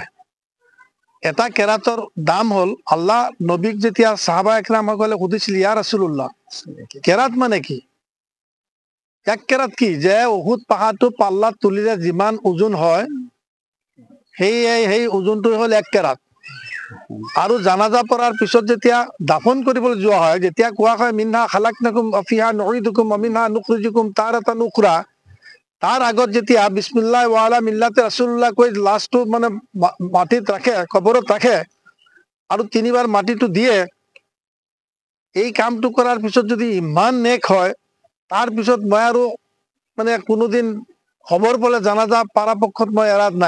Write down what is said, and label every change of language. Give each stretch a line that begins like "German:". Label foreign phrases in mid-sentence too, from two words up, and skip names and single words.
Assamese: এটা কেৰাতৰ দাম হ'ল, আল্লাহ নবীক যেতিয়া সাহাবা একৰামসকলে সুধিছিল,
Arabic: يا رسول الله,
Assamese: কেৰাত মানে কি? 1 কেৰাত কি? যে উহুদ পাহাৰটো পাল্লাত তুলিলে যিমান ওজন হয় সেই ওজনটো হ'ল 1 কেৰাত। আৰু জানাজা পঢ়াৰ পিছত যেতিয়া দাফন কৰিবলৈ যোৱা হয়, যেতিয়া কোৱা হয়
Arabic: منها خلقناكم فيها نعيدكم ومنها نخرجكم تارة أخرى,
Assamese: তাৰ আগত যেতিয়া
Arabic: بسم الله وعلى ملة رسول الله
Assamese: কৈ লাষ্টটো মানে মাটিত ৰাখে, কবৰত ৰাখে, আৰু 3 বাৰ মাটিটো দিয়ে, এই কামটো কৰাৰ পিছত যদি ইমান নেক হয়, তাৰপিছত মই আৰু মানে কোনোদিন খবৰ পালে জানাজা পৰাপক্ষত মই এৰাত নাই।